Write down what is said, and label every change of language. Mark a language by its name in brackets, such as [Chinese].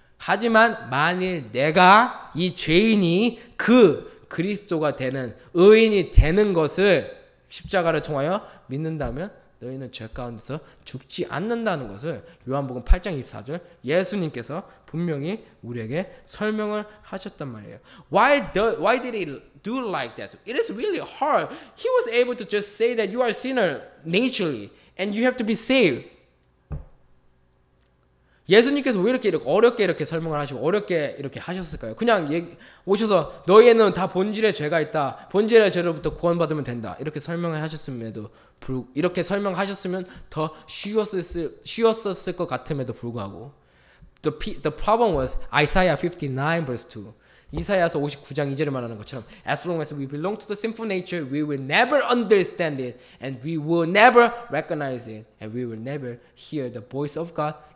[Korean] 하지만 만일 내가 이 죄인이 그리스도가 되는 의인이 되는 것을 십자가를 통하여 믿는다면 너희는 죄 가운데서 죽지 않는다는 것을 요한복음 8장 24절 예수님께서 분명히 우리에게 설명을 하셨단 말이에요. [English] Why did he do like that? It is really hard. He was able to just say that you are a sinner naturally and you have to be saved. [Korean] 예수님께서 왜 이렇게 어렵게 이렇게 설명을 하시고 어렵게 이렇게 하셨을까요? 그냥 오셔서 너희에는 다 본질의 죄가 있다. 본질의 죄로부터 구원받으면 된다. 이렇게 설명을 하셨음에도 이렇게 설명하셨으면 더 쉬웠었을 것 같음에도 불구하고 [English] The problem was Isaiah 59 verse 2. [Korean] 이사야서 59장 2절을 말하는 것처럼 [English] As long as we belong to the sinful nature, we will never understand it and we will never recognize it and we will never hear the voice of God.